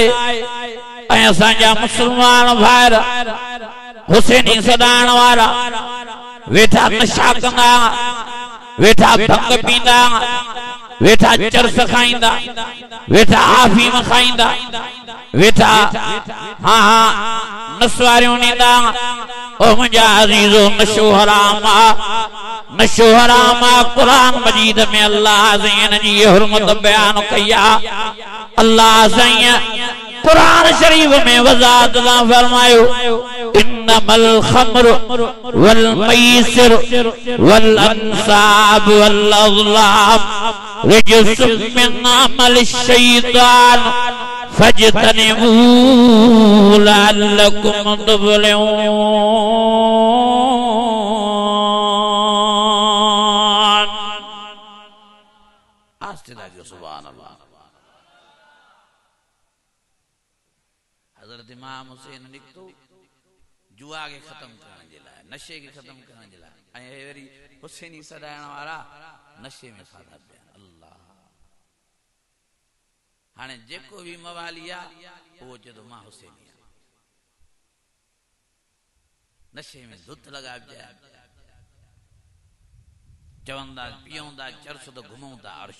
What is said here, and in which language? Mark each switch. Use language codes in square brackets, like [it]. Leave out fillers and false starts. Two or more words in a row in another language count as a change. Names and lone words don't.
[sd] ऐं असांजा मुस्लमान भाइर हुसैनी सॾाइण वारा वेठा नशा कंदा, वेठा भंग पींदा, वेठा चरस खाईंदा, वेठा आफीम खाईंदा, वेठा हाँ नसवारियूं नींदा। ओ मुंहिंजा अज़ीज़ो नशो हराम आहे, नशो हराम आहे। क़ुरान मजीद में अल्लाह ज़ैन जी हुर्मत बयान कई आहे। अल्लाह साईं कुरान शरीफ में वज़ाहत सां फरमायो [ar] إنما الخمر والميسر والأنصاب والأزلام رجس من عمل الشيطان فاجتنبوه لعلكم تفلحون. [sd] आस्ते लागियो [ar] سبحان الله. [sd] हज़रत इमाम हुसैन निकतो जुआ के खत्म करण जे लाइ, नशे के खत्म करण जे लाइ। ऐं वरी हुसैनी सॾाइण वारा नशे में खाधा पिया। अल्लाह हाणे जेको भी मवाली आहे उहो चए थो मां हुसैनी आहियां, नशे में धुत लॻाइजे, चवंदा पीऊं था चरस तो घुमूं था अर्श।